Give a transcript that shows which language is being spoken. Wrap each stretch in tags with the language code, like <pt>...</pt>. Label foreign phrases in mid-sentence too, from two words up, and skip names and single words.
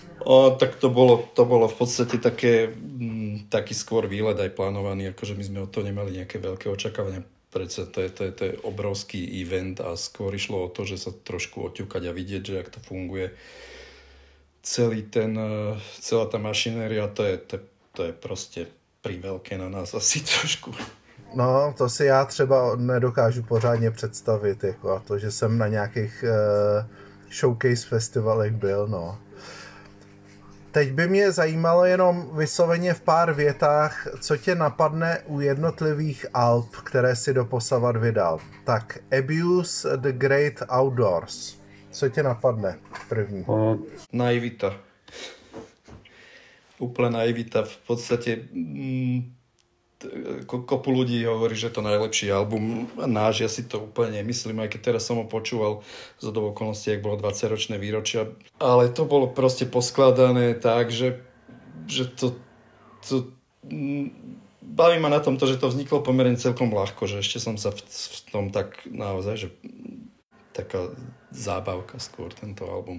<sk>Tak to bolo v podstate taký skôr výlet aj plánovaný, akože my sme od toho nemali nejaké veľké očakávania. Prečo to je obrovský event a skôr išlo o to, že sa trošku oťukať a vidieť, že jak to funguje. Celá tá mašinéria, to je proste priveľké na nás asi trošku.</sk> <cs>No, to si já třeba nedokážu pořádně představit, jako a to, že jsem na nějakých showcase festivalech byl, no. Teď by mě zajímalo jenom vysloveně v pár větách, co tě napadne u jednotlivých alb, které si doposavat vydal. Tak Abuse the Great Outdoors. Co tě napadne první?</cs> <sk>Naivita. Úplne naivita. V podstate kopu ľudí hovorí, že to najlepší album náš, ja si to úplne nemyslím, aj keď teraz som ho počúval zo do okolností, ak bolo 20-ročné výročia, ale to bolo proste poskladané tak, že to baví ma na tom to, že to vzniklo pomerne celkom ľahko, že ešte som sa v tom tak naozaj, že taká zábavka skôr tento album.</sk>